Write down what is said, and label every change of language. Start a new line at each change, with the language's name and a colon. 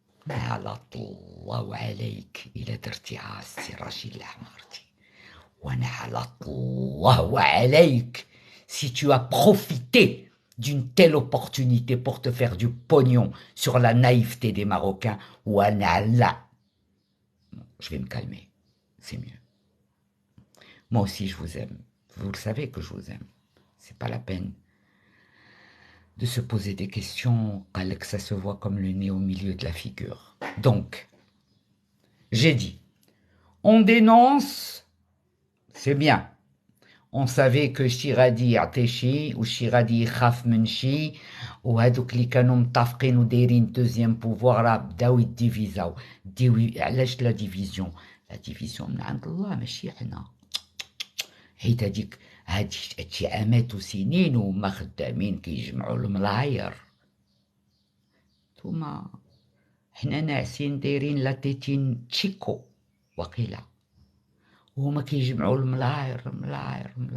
Arabic: على الله عليك إلا درتيها السي رشيد العمارتي وانا على الله عليك
French: si tu as profité d'une telle opportunité pour te faire du pognon sur la naïveté des Marocains وانا là je vais me calmer c'est mieux moi aussi je vous aime vous le savez que je vous aime c'est pas la peine de se poser des questions, que ça se voit comme le nez au milieu de la figure. Donc, j'ai dit, on dénonce, c'est bien. On savait que Shiradi
Arabic: يعطي ou Shiradi يخاف من شي وهذوك اللي كانوا متفقين ودايرين deuxième pouvoir راه بداو يديفيزاو علاش لا ديفيزيون من عند الله ماشي حنا حيت هادشي عامات وسنين وما خدامين كيجمعوا الملاير نتوما حنا ناعسين دايرين لا تيتين تشيكو وقيلا وهما كيجمعوا الملاير